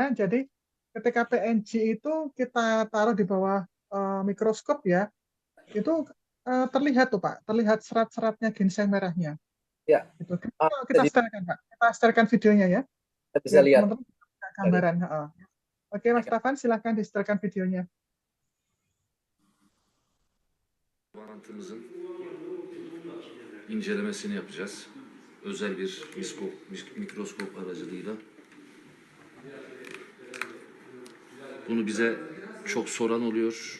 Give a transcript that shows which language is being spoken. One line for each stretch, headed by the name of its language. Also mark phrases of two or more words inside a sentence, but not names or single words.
Indonesian: Jadi ketika PNG itu kita taruh di bawah mikroskop ya, itu terlihat tuh Pak, terlihat serat-seratnya ginseng merahnya. Ya. Gitu. Kita setelkan Pak, kita setelkan videonya ya. Bisa lihat. Teman-teman gambaran. Oke Mas Tavan, silahkan disetelkan videonya.
Turkish: Bağlantımızın incelemesini yapacağız. Özel bir mikroskop aracılığıyla. Bunu bize çok soran oluyor.